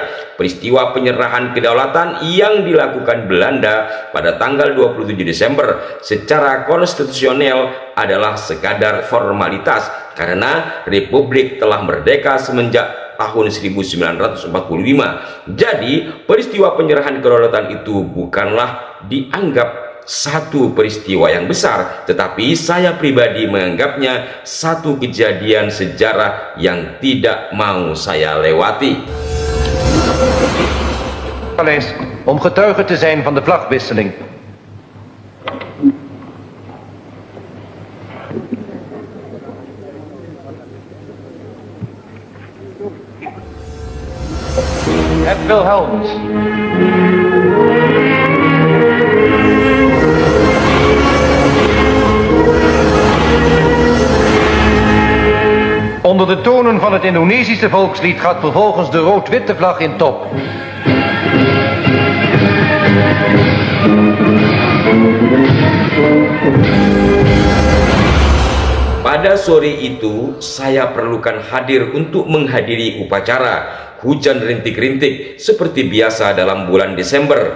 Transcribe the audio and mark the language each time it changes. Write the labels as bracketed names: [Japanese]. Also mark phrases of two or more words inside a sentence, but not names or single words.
[Indonesian] Peristiwa penyerahan kedaulatan yang dilakukan Belanda pada tanggal 27 Desember secara konstitusional adalah sekadar formalitas, karena Republik telah merdeka semenjak tahun 1945. Jadi peristiwa penyerahan kedaulatan itu bukanlah dianggap satu peristiwa yang besar, tetapi saya pribadi menganggapnya satu kejadian sejarah yang tidak mau saya lewati. [Dutch] Om getuige te zijn van de vlagwisseling. Het Wilhelmus. Onder de tonen van het Indonesische volkslied gaat vervolgens de rood-witte vlag in top. [Indonesian] Pada sore itu saya perlukan hadir untuk menghadiri upacara. Hujan rintik-rintik seperti biasa dalam bulan Desember.